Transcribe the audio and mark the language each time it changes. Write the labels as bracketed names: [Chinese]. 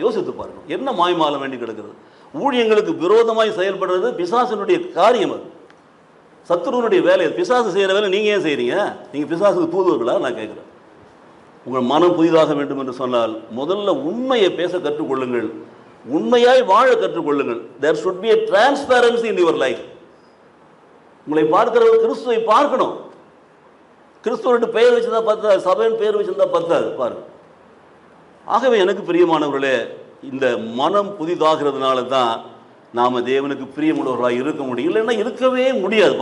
[Tamil] யோசித்து பாருங்கள், என்ன மாய்மாலம் வேண்டி கிடக்கிறது? ஊழியங்களுக்கு விரோதமாய் செயல்படுறது பிசாசனுடைய காரியம். அது சத்துருவனுடைய வேலை. பிசாசு செய்கிற வேலை நீங்கள் ஏன் செய்கிறீங்க? நீங்கள் பிசாசுக்கு தூதுவர்களா? நான் கேட்குறேன். உங்கள் மனம் புதிதாக வேண்டும் என்று சொன்னால் முதல்ல உண்மையை பேச கற்றுக்கொள்ளுங்கள், உண்மையாய் வாழ கற்றுக்கொள்ளுங்கள். [English] There should be a transparency in your life. [Tamil] உங்களை பார்க்கிறவர் கிறிஸ்துவை பார்க்கணும். கிறிஸ்துவனுடைய பெயர் வச்சுருந்தா பத்தாது, சபையின் பெயர் வச்சுருந்தா பத்தாது பாருங்க. ஆகவே எனக்கு பிரியமானவர்களே, இந்த மனம் புதிதாகிறதுனால தான் நாம் தேவனுக்கு பிரியமுள்ளவர்களாக இருக்க முடியும், இல்லைன்னா இருக்கவே முடியாது.